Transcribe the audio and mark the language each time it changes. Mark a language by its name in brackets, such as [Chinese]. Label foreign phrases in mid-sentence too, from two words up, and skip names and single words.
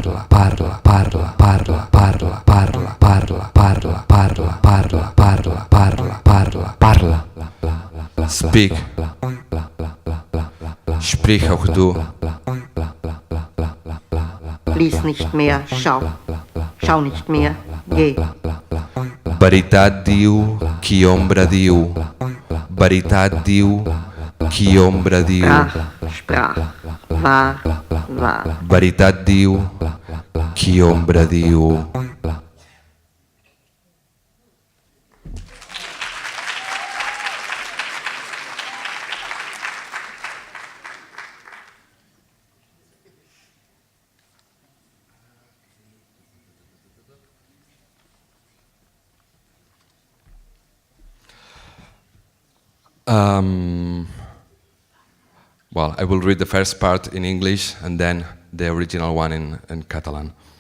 [English] Speak. [German] Sprich auch du. Lies nicht mehr, schau nicht mehr, geh. [Catalan] Veritat diu, qui ombra diu. Veritat diu, qui ombra diu. [German] Sprach, war. [Catalan] Veritat diu, qui ombra diu. [English] Well, I will read the first part in English and then the original one in Catalan.